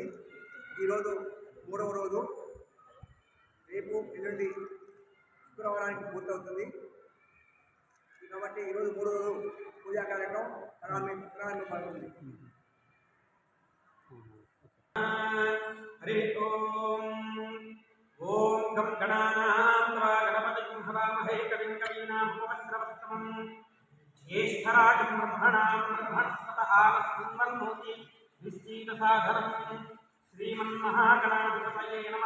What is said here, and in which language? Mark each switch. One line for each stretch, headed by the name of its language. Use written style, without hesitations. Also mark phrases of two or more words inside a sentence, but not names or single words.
Telugu: ఈరోజు 3వ రోజు, రేపు ఎల్లుండి శుక్రవారానికి పూర్తవుతుంది. కాబట్టి ఈరోజు 3వ రోజు పూజా కార్యక్రమం ప్రారంభమవుతుంది.
Sanskrit: हरि ओम गम गणानां गणपतिं हवामहे कविं कवीनामुपमश्रवस्तमं ज्येष्ठराजं ब्रह्मणां ब्रह्मणस्पतः आमस्कुर्वन्नोति निश्चितसाधनं श्रीमन्महागणाधिपतये नमः।